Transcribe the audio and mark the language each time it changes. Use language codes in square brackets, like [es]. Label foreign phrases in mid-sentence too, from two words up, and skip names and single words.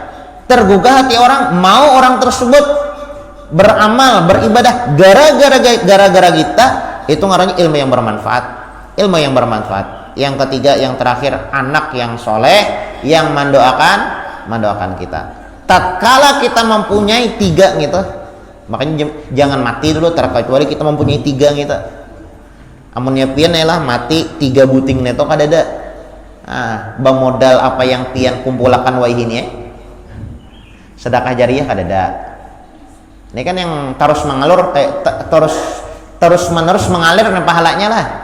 [id] Tergugah hati orang, mau orang tersebut beramal, beribadah gara-gara kita, itu ngarannya ilmu yang bermanfaat. Ilmu yang bermanfaat. Yang ketiga, yang terakhir, anak yang soleh yang mendoakan kita. Tatkala kita mempunyai tiga gitu, makanya jangan mati dulu, terkecuali kita mempunyai tiga gitu. [bjn] Amunnya pian lah mati tiga buting neto kadada. Bemodal apa yang pian kumpulakan wahini sedekah jariyah kadada. [id] Ini kan yang terus mengalur, terus menerus mengalir pahalanya lah.